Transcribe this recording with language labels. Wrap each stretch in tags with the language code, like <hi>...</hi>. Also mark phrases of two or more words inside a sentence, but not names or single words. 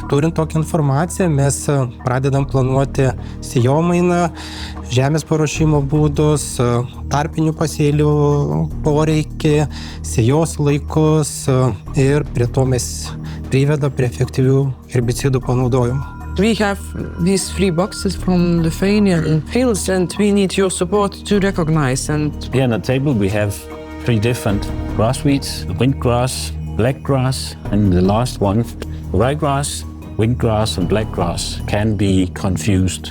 <lt>Turint tokią informaciją, mes pradedam planuoti sėjomainą, žemės paruošimo būdus, tarpinių pasėlių poreikį, sėjos laikus ir prie to mes priveda prie efektyvių herbicidų panaudojimo.</lt> <en>We have these 3 boxes from the Lithuanian fields and we need your support to recognize and... Here on the table we have 3 different grass weeds, windgrass, blackgrass, and the last one, ryegrass, windgrass and blackgrass can be confused.</en>